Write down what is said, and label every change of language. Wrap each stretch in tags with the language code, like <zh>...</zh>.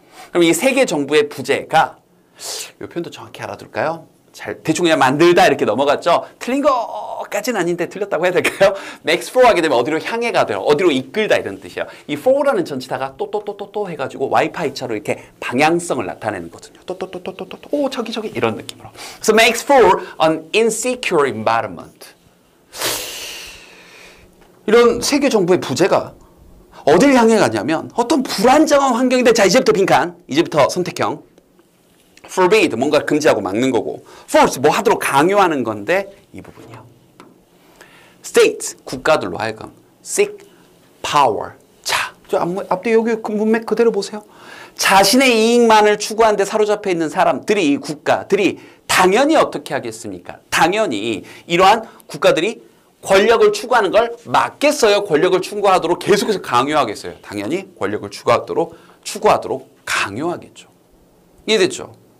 <ko>그럼 이 세계 정부의 부재가 이 표현도 정확히 알아둘까요? 잘 대충 그냥 만들다 이렇게 넘어갔죠. 틀린 것까지는 아닌데 틀렸다고 해야 될까요?</ko> <en>Makes for</en> <ko>하게 되면 어디로 향해 가더라, 어디로 이끌다 이런 뜻이에요. 이 for라는 전치다가 또 해가지고 와이파이처럼 이렇게 방향성을 나타내는 거거든요. 저기 이런 느낌으로.</ko> <en>So makes for an insecure environment.</en> <ko>이런 세계 정부의 부재가 어딜 향해 가냐면 어떤 불안정한 환경인데 자 이제부터 빈칸, 이제부터 선택형. forbid 뭔가 금지하고 막는 거고 force 뭐 하도록 강요하는 건데 이 부분이요.</ko> <en>state</en> <ko>국가들로 하여금</ko> <en>seek power.</en> <ko>자, 저 앞뒤 여기 문맥 그대로 보세요. 자신의 이익만을 추구하는 데 사로잡혀 있는 사람들이 국가들이 당연히 어떻게 하겠습니까? 당연히 이러한 국가들이 권력을 추구하는 걸 막겠어요? 권력을 추구하도록 계속해서 강요하겠어요? 당연히 권력을 추구하도록 강요하겠죠. 이해됐죠?</ko>